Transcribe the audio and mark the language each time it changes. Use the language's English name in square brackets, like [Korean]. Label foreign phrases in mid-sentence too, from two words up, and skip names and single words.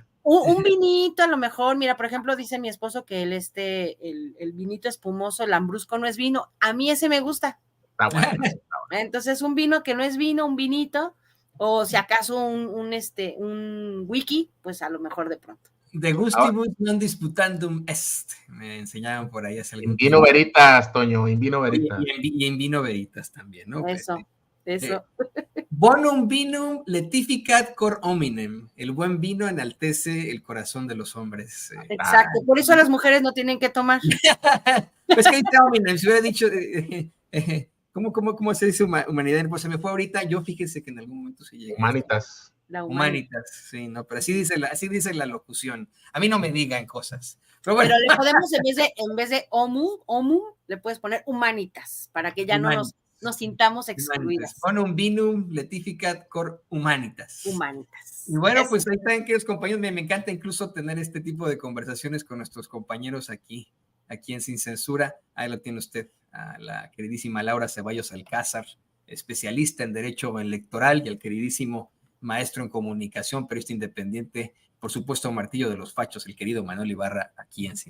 [Spanish] Un vinito a lo mejor, mira, por ejemplo, dice mi esposo que el vinito espumoso, el lambrusco no es vino. A mí ese me gusta. Está bueno. Entonces, un vino que no es vino, un vinito, o si acaso un wiki, pues a lo mejor de pronto. [Latin] De gustibus non disputandum est, [Spanish] me enseñaban por ahí hace algún tiempo. [Latin] En vino veritas, Toño, en vino veritas. [Spanish] Y [Latin] en vino veritas [Spanish] también, ¿no? Eso. [Latin] Bonum vinum letificat cor hominem. [Spanish] El buen vino enaltece el corazón de los hombres. Exacto, por eso las mujeres no tienen que tomar. Pues que dice hominem, si hubiera dicho... ¿Cómo se dice humanidad? Pues se me fue ahorita. Yo fíjense que en algún momento se llega. Humanitas, sí, no, pero así dice la locución. A mí no me digan cosas. Pero, bueno. Pero le podemos, en vez de homu, le puedes poner humanitas, para que ya no nos sintamos excluidas. [Latin] Bonum vinum letificat cor humanitas. [Spanish] Y bueno, pues ahí están, queridos compañeros. Me encanta incluso tener este tipo de conversaciones con nuestros compañeros aquí en Sin Censura. Ahí lo tiene usted, a la queridísima Laura Ceballos Alcázar, especialista en Derecho Electoral, y al queridísimo maestro en comunicación, periodista independiente, por supuesto, martillo de los fachos, el querido Manuel Ibarra, aquí en Sin Censura.